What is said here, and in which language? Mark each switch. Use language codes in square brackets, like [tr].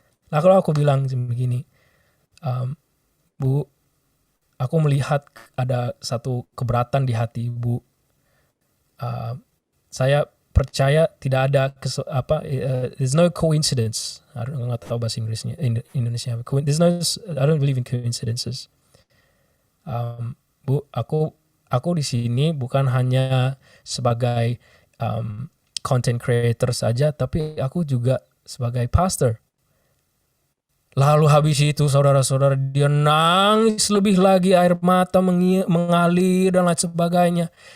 [id] Nah, kalau aku bilang begini, Bu, aku melihat ada satu keberatan di hati Ibu. Saya percaya tidak ada [en] there's no coincidence. [id] I nggak tahu bahasa Inggrisnya, Indonesia. [en] I don't believe in coincidences. [id] Bu, aku di sini bukan hanya sebagai content creator saja, tapi aku juga sebagai pastor. Lalu habis itu saudara-saudara, dia nangis lebih lagi, air mata mengalir dan lain sebagainya.